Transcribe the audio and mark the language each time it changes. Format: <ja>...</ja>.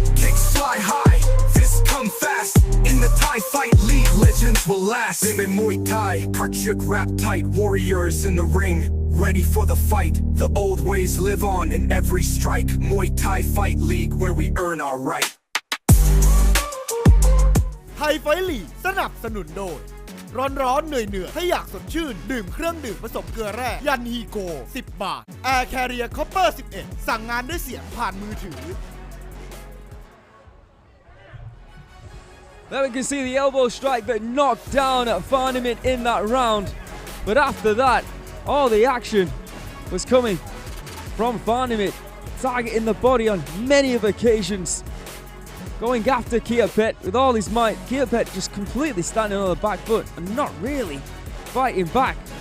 <en>Kicks fly high, fists come fast. In the Thai Fight League, legends will last. Muay Thai, Kard Chuek wrap tight. Warriors in the ring, ready for the fight. The old ways live on in every strike. Muay Thai Fight League, where we earn our right.</en> <th>ไทยไฟท์ลีกสนับสนุนโดยร้อนๆเหนื่อยๆถ้าอยากสดชื่นดื่มเครื่องดื่มผสมเกลือแร่ยันฮีโก10 บาท Air Carrier Copper 11 สั่งงานด้วยเสียงผ่านมือถือ</th> <en>There we can see the elbow strike that knocked down at Fahnimit in that round. But after that, all the action was coming from Fahnimit, targeting the body on many of occasions. Going after Kiatpetch with all his might. Kiatpetch just completely standing on the back foot and not really fighting back.</en>